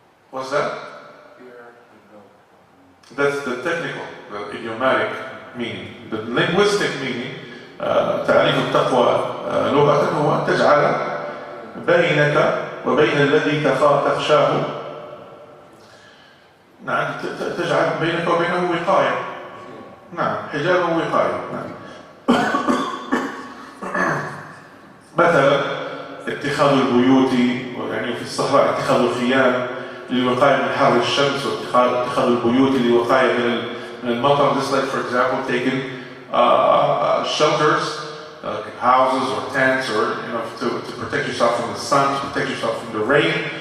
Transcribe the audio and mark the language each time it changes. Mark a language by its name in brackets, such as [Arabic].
[English] What's that? That's the technical, the idiomatic meaning. The linguistic meaning, [Arabic] تعريف التقوى لغة هو أن تجعل بينك وبين الذي تخشاه، نعم، تجعل بينك وبينه وقاية. نعم، حجاب ووقاية. نعم. مثلا اتخاذ البيوت، يعني في الصحراء اتخاذ الخيام للوقاية من حر الشمس، واتخاذ البيوت للوقاية من المطر. [English] Just like, for example, taking shelters, houses or tents, or to protect yourself from the sun, to protect yourself from the rain.